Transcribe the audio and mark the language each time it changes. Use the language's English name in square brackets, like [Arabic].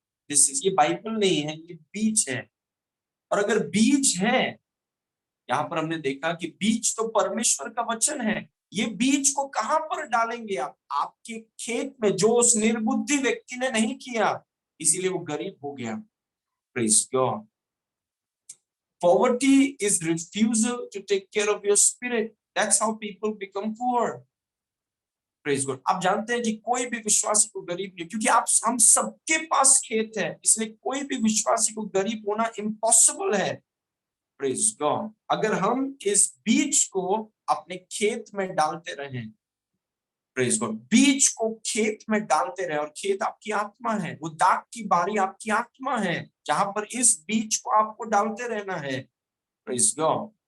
[Hindi] ये बाइबल नहीं है, ये बीज है। और अगर बीज है, यहाँ पर हमने देखा कि बीज तो परमेश्वर का वचन है, ये बीज को कहां पर डालेंगे आप? आपके खेत में, जो उस निर्बुद्धि व्यक्ति ने नहीं किया, इसीलिए वो गरीब हो गया। [English] Praise God. Poverty is refusal to take care of your spirit. That's how people become poor. Praise God. [Hindi] आप जानते हैं कि कोई भी विश्वासी को गरीब नहीं, क्योंकि आप हम सबके पास खेत है, इसलिए कोई भी विश्वासी को गरीब होना इम्पॉसिबल है। [English] Praise God. [Hindi] अगर हम इस बीज को अपने खेत में डालते रहें, [English] praise God, [Hindi] बीज को खेत में डालते रहे, और खेत आपकी आत्मा है, वो दाग की बारी आपकी आत्मा है, जहां पर इस बीज को आपको डालते रहना है। Praise God.